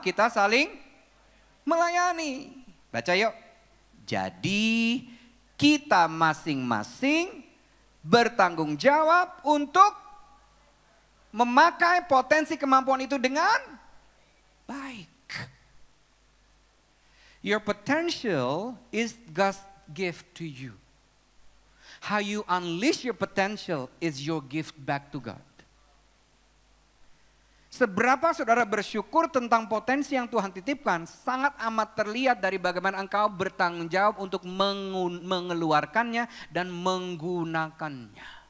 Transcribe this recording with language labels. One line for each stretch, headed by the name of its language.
Indonesian: Kita saling melayani. Baca yuk. Jadi kita masing-masing bertanggung jawab untuk memakai potensi kemampuan itu dengan baik.
English: Your potential is God's gift to you. How you unleash your potential is your gift back to God.
Indonesian: Seberapa saudara bersyukur tentang potensi yang Tuhan titipkan, sangat amat terlihat dari bagaimana engkau bertanggung jawab untuk mengeluarkannya dan menggunakannya.